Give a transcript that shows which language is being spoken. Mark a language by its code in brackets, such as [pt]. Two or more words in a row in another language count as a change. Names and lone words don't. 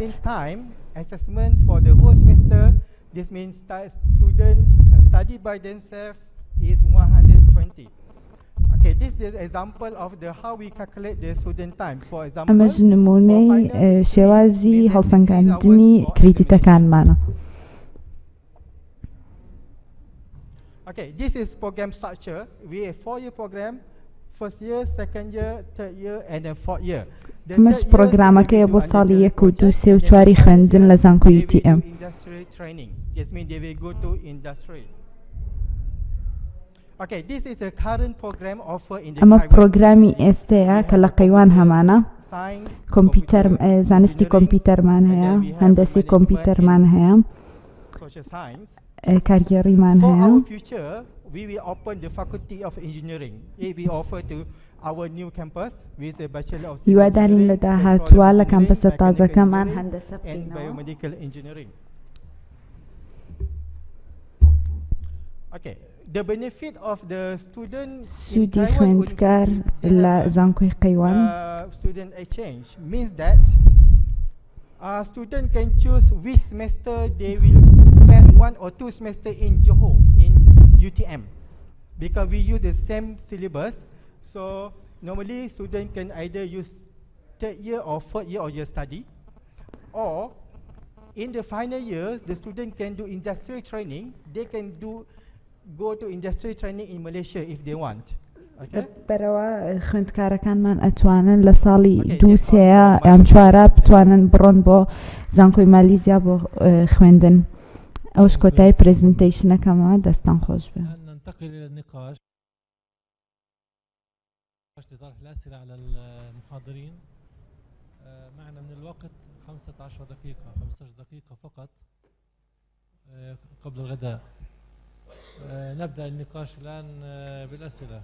[en] Assessment for the whole semester, this means student study by themselves is 120. Okay, this is an example of how we calculate the student time. For example, [ckb] ئەمەش نمونەی شێوازی هەڵسەنگاندنی کریدیتەکانمانە. [en] Okay, this is program structure. We have 4-year program, first year, second year, third year, and then fourth year. [ckb] ئەمەش پرۆگرامەکەیە بۆ ساڵی 1 و 2 3 و 4 خوێندن لە زانکۆی UTM. ئەمە پرۆگرامی ئێستەیە کە لە قەیوان هەمانە. کۆمپیوتەر زانستی کۆمپیوتەرمان هەیە، هەندەسی کۆمپیوتەرمان هەیە، کارگێڕیمان هەیە. [en] We will open the Faculty of Engineering. We offer to our new campus with a Bachelor of Civil [ckb] هیوادارین لە داهاتووە لە کامپەسە تازەکەمان هەندەسە [en] and Biomedical Engineering. Okay, the benefit of the student [ckb] سوودی خوێندکار لە زانکۆی قەیوان [en] student exchange means that student can choose which semester they will spend 1 or 2 semester in Johor in UTM because we use the same syllabus. So normally student can either use 3rd year or 4th year of your study, or in the final years the student can do industrial training. They can go to industrial training in Malaysia if they want. [ckb] بەرەوە خوێندکارەکانمان ئەتوانن لە ساڵی 2 یان 4 بتوانن بڕۆن بۆ زانکۆی مالیزیا بۆ خوێندن. ئەوش کۆتایی پرزنتیشنەکەمە دەستان خۆش بێ. [ar] ننتقل إلى النقاش لطرح الأسئلة على المحاضرين. معنا من الوقت 15 دقيقة فقط قبل الغداء. نبدأ النقاش الآن بالأسئلة.